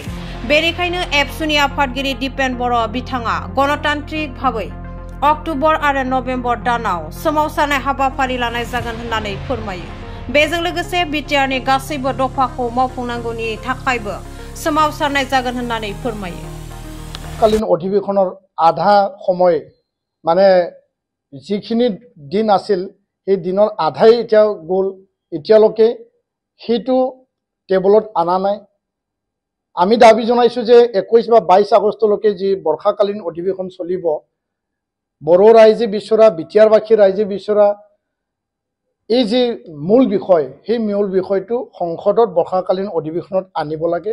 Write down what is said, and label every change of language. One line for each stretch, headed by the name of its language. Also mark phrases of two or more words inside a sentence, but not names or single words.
Bodo: बेनिखायनो एबसुनि आफादगिरि दिपेन बर' बिथाङा गणतान्त्रिक भाबै अक्टोबर आरो नभेम्बर दानाव सोमावसारनाय हाबाफारि लानाय जागोन होननानै फोरमायो। बेजों लोगोसे बिटिआरनि गासैबो दफाखौ मावफुंनांगौनि थाखायबो सोमावसारनाय जागोन होननानै फोरमायो।
Assamese: কালীন অধিৱেশনৰ আধা সময় মানে যিখিনি দিন আছিল সেই দিনৰ আধাই এতিয়া গ'ল, এতিয়ালৈকে সেইটো টেবুলত আনা নাই। আমি দাবী জনাইছো যে 21 বা 22 আগষ্টলৈকে যি বৰ্ষাকালীন অধিৱেশন চলিব, বড়ো ৰাইজে বিচৰা, বিটিআৰবাসী ৰাইজে বিচৰা এই যে মূল বিষয়, সেই মূল বিষয়টো সংসদত বৰ্ষাকালীন অধিৱেশনত আনিব লাগে।